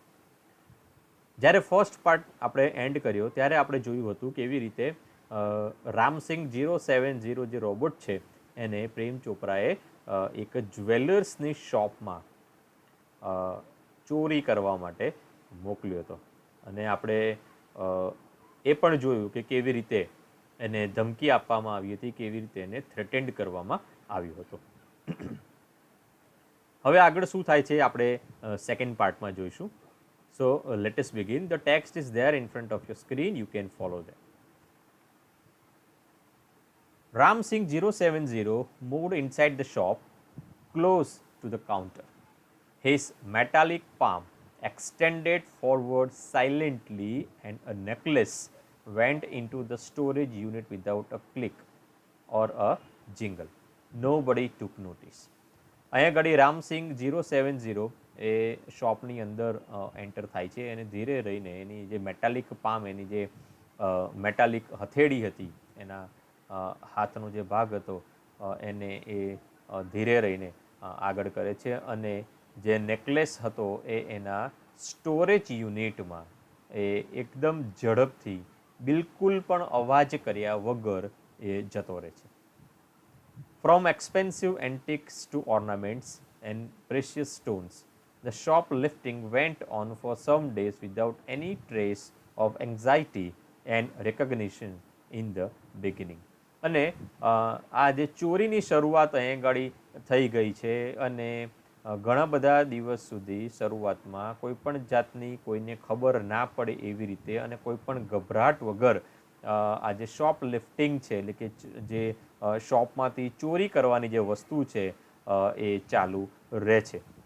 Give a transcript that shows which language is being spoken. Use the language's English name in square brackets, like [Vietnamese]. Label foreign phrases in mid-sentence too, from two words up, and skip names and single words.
[Gujarati] જ્યારે [English] first part [Gujarati] આપણે એન્ડ કર્યો ત્યારે આપણે જોયું હતું કેવી રીતે રામસિંહ 070 જે રોબોટ છે એને પ્રેમ ચોપરાએ એક જ્વેલર્સની શોપમાં ચોરી કરવા માટે મોકલ્યો હતો અને આપણે એ પણ જોયું કે કેવી રીતે એને ધમકી આપવામાં આવી હતી, કેવી રીતે એને થ્રેટેન્ડ કરવામાં આવ્યો હતો. હવે આગળ શું થાય છે આપણે સેકન્ડ પાર્ટમાં જોઈશું. [English] So let us begin. The text is there in front of your screen, you can follow that. Ram Singh 070 moved inside the shop, close to the counter. His metallic palm extended forward silently and a necklace went into the storage unit without a click or a jingle. Nobody took notice. [Gujarati] અહીંયા ઘડી રામસિંહ 070 એ શોપની અંદર એન્ટર થાય છે અને ધીરે રહીને એની જે [English] metallic palm, [Gujarati] એની જે મેટાલિક હથેળી હતી, એના હાથનો જે ભાગ હતો એને એ ધીરે રહીને આગળ કરે છે અને જે નેકલેસ હતો એ એના સ્ટોરેજ યુનિટમાં એ એકદમ ઝડપથી બિલકુલ પણ અવાજ કર્યા વગર એ જતો રહે છે. [English] From expensive antiques to ornaments and precious stones, the shoplifting went on for some days without any trace of anxiety and recognition in the beginning. [Gujarati] અને આ જે ચોરીની શરૂઆત અહીં ગાડી થઈ ગઈ છે અને ઘણા બધા દિવસ સુધી શરૂઆતમાં કોઈ પણ જાતની કોઈને ખબર ના પડે એવી રીતે અને કોઈ પણ ગભરાટ વગર આ જે [English] shop lifting [Gujarati] છે, એટલે કે જે શોપમાંથી ચોરી કરવાની જે વસ્તુ છે એ ચાલુ રહે છે.